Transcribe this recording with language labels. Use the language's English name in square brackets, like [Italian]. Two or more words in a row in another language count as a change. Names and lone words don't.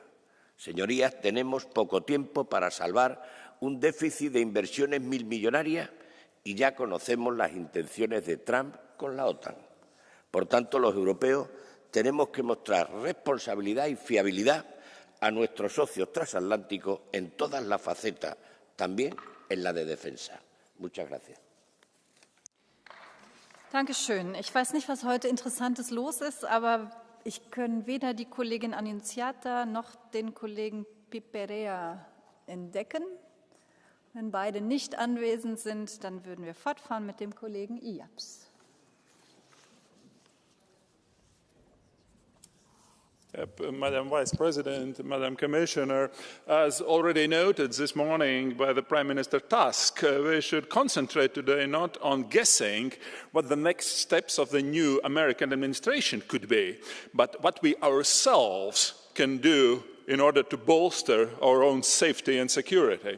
[Spanish] Señorías, tenemos poco tiempo para salvar un déficit de inversiones milmillonarias y ya conocemos las intenciones de Trump con la OTAN. Por tanto, los europeos tenemos que mostrar responsabilidad y fiabilidad a nuestros socios transatlánticos en todas las facetas, también en la de defensa. Muchas gracias. [German] Dankeschön. Ich weiß nicht, was heute Interessantes los ist, aber ich kann weder die Kollegin Annunziata noch den Kollegen Piperea entdecken. Wenn beide nicht anwesend sind, dann würden wir fortfahren mit dem Kollegen Iabs. [English] Madam Vice President, Madam Commissioner, as already noted this morning by the Prime Minister Tusk, we should concentrate today not on guessing what the next steps of the new American administration could be, but what we ourselves can do in order to bolster our own safety and security.